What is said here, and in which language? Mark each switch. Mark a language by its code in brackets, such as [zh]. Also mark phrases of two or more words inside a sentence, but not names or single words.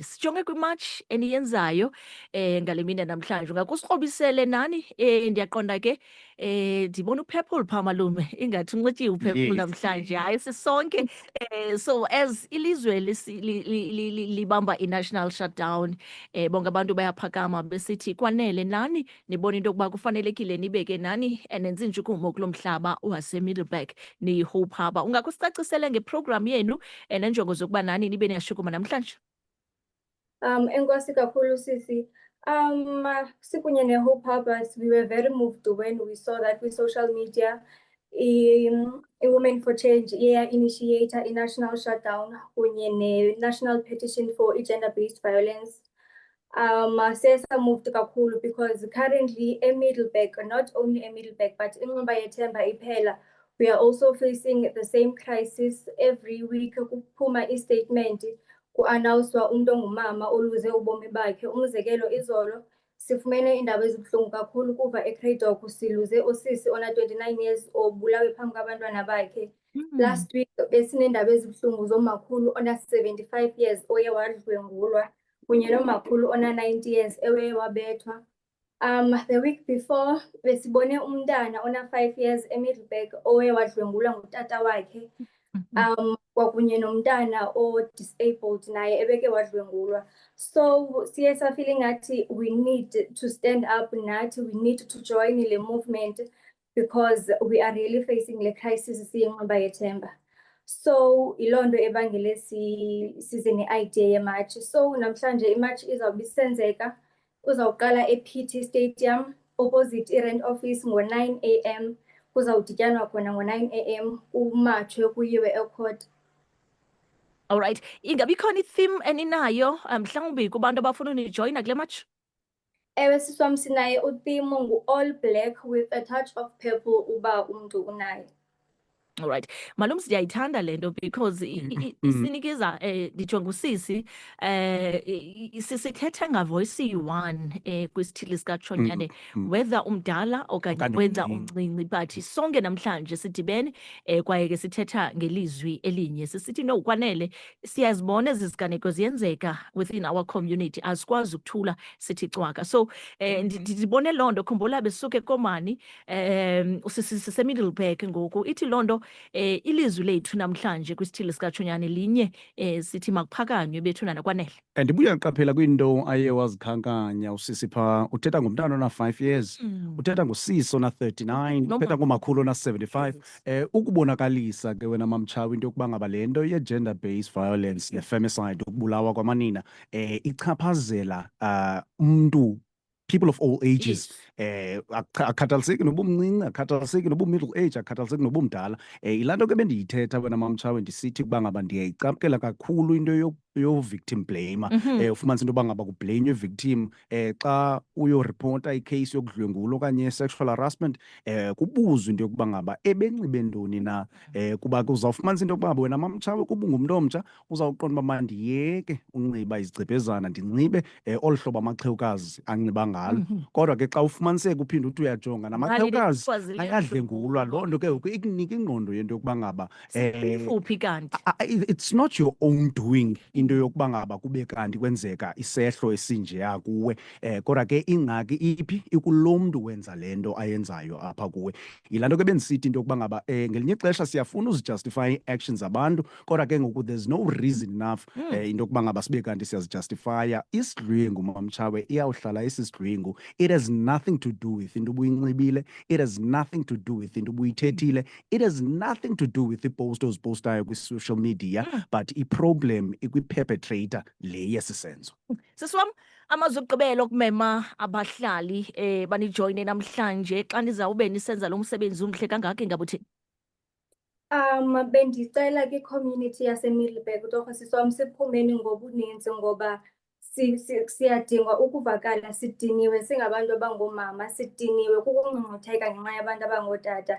[xh] Sijonge kwimatch eniyenzayo ngale mini namhlanje ungakusikrobisele nani ndiyaqonda ke ndibona uPurple phaa malume ingathi unxityiwe uPurple namhlanje hayi sisonke [en] so as [xh] ilizwe libamba i-national shutdown bonke abantu bayaphakama besithi kwanele nani nibona into yokuba kufanelekile nibeke nani nenze intshukumo kulo mhlaba waseMiddleburg ni-Hope Harbour. Ungakusicacisele ngeprogram yenu nenjongo zokuba nani nibe niyashukuma namhlanje? Enkosi kakhulu sisi. Sikunye ne-Hope Harbour, [en] we were very moved when we saw that with social media Women for Change initiator i-national shutdown kunye ne-national petition for gender-based violence. [xh] Sesa moved kakhulu because currently eMiddleburg, [en] not only [xh] eMiddleburg but inqaba yethemba iphela, [en] we are also facing the same crisis. Every week [xh] kuphuma i-statement ku-announcwa umuntu ongumama oluze ubomi bakhe. Umzekelo izolo sifumene indaba ezibuhlungu kakhulu kuva eCraddock siluze usisi ona 29 years obulawe phambi kwabantwana bakhe. [en] Last week [xh] besinendaba ezibuhlungu zomakhulu ona 75 years oye wadlwengulwa kunye nomakhulu ona 90 years ewe wabethwa. [en] The week before [xh] besibone umntana ona 5 years eMiddleburg owe wadlwengulwa ngutata wakhe. Kwakunye nomntana o-disabled naye ebeke wadlwengulwa. So siye safeel ngathi [en] we need to stand up nathi, we need to join le movement because we are really facing le crisis [xh] siyinqaba yethemba. So ilonto ebangele size ne-idea yematch. So namhlanje imatch izawuba isenzeka, uzawuqala ePT Stadium opposite i-Rand Office ngo-9 AM. Kuzawudityanwa khona ngo-9 AM umatshwe kuyiwe ecourt. [en] All right, [xh] ingabe ikhona i-theme eninayo mhlawumbi kubantu abafuna unijoyina kule match? Ewe siswam sinaye u-theme ngu- [en] all black with a touch of purple [xh] uba umntu unayo. [en] All right, [xh] malum siyayithanda lento because isinikeza nditsho ngusisi sisithetha ngavoice iyi-1 kwisithili sikaJonyane whether umdala okanye wenza umncinci but sonke namhlanje sidibene kwaye ke sithetha ngelizwi elinye sisithi no kwanele siyazibona ezi ziganeko ziyenzeka [en] within our community [xh] asikwazi ukuthula sithi cwaka so ndibone loo nto khumbula besuke komani sisemiddleburg ngoku ithi loo nto ilizwi lethu namhlanje kwisithili sikaJonyane linye sithi makuphakanywe bethunana kwanele. Ndibuya qaphela kwinto aye wazikhankanya usisi pha uthetha ngomntana ona 5 years, uthetha ngosisi ona 39, uthetha ngomakhulu ona 75. Ukubonakalisa ke wena mamtshawe into yokuba ngaba le nto [en] ye-gender based violence [xh] ne-femicide ukubulawa kwamanina ichaphazela umntu, [en] people of all ages. [xh] Akhathaliseki noba umncinci, akhathaliseki noba [en] middle age, [xh] akhathaliseki noba umdala. Yilaa nto ke bendiyithetha wena mamtshawe ndisithi ukuba ngaba ndiyayicapukela kakhulu into yo-victim blame. Ufumanisa into yoba ngaba kublenywe i-victim xa uyoripota ikheyisi yokudlwengula okanye [en] sexual harassment [xh] kubuzwa into yokuba ngaba ebenxibe ntoni na. Kuba uzawufumanisa into yokuba wena mamtshawe kuba ungumntu omtsha uzawuqonda uba mandiyeke unxiba izigcebhezana ndinxibe olu hlobo amaxhewukazi anxiba ngalo. Kodwa ke xa ufumaniseka uphinde uthi uyajonga namaxhewukazi ayadlwengulwa, loo nto ke ngoku ikunika ingqondo yento yokuba ngaba kanti [en] it's not your own doing [xh] into into yokuba ngaba kube kanti kwenzeka isehlo esinjeya kuwe, kodwa ke ingxaki iphi ikulo mntu wenza le nto ayenzayo apha kuwe. Yilaa nto ke bendisithi into yokuba ngaba ngelinye ixesha siyafuna uzijustify ii-actions zabantu, kodwa ke ngoku [en] there's no reason enough [xh] into yokuba ngaba sibe kanti siyazijustifya. Isidlwingu mamtshawe iyawuhlala isisidlwingu. [en] It has nothing to do with [xh] into ubuyinxibile, [en] it has nothing to do with [xh] into ubuyithethile, [en] it has nothing to do with [xh] iipost ozipostayo [en] kwi-social media, but iproblem ikwi-perpetrator [xh] le yesi senzo. Sisi wam, amazwi okugqibela okumema abahlali banijoyine namhlanje xa nizawube nisenza lo msebenzi umhle kangaka ingaba uthini? Bendicela kwi-community yaseMiddelburg torho sisi wam siphumeni ngobuninzi ngoba siyadinga ukuvakala, sidiniwe singabantu abangoomama, sidiniwe kukungcungcutheka ngenxa yabantu abangootata.